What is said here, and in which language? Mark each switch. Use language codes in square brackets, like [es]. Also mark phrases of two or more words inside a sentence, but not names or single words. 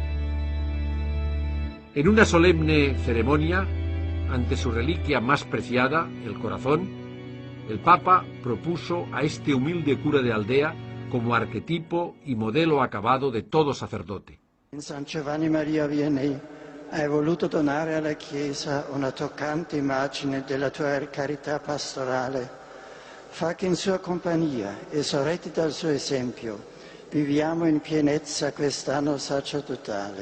[es] En una solemne ceremonia, ante su reliquia más preciada, el corazón, el Papa propuso a este humilde cura de aldea como arquetipo y modelo acabado de todo sacerdote. [it] San Giovanni Maria Vianney, hai voluto donare alla Chiesa una toccante immagine della tua carità pastorale. Fa che in sua compagnia e sorretti dal suo esempio viviamo in pienezza quest'anno sacerdotale.